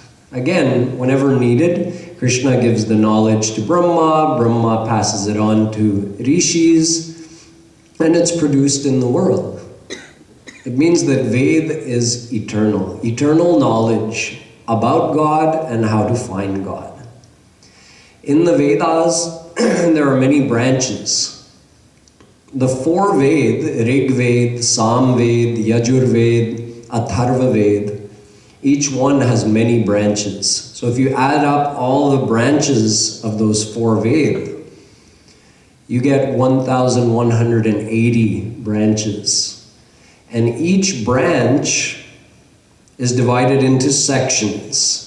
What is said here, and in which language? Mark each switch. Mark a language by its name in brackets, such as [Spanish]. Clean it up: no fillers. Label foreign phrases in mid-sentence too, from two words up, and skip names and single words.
[English] Again, whenever needed, Krishna gives the knowledge to Brahma, Brahma passes it on to rishis, and it's produced in the world. It means that Ved is eternal. Eternal knowledge about God and how to find God. In the Vedas, there are many branches. The four Ved, Rig Ved, Sam Ved, Yajur Ved, Atharva Ved, Each one has many branches. So if you add up all the branches of those 4 Veda, you get 1,180 branches. And each branch is divided into sections.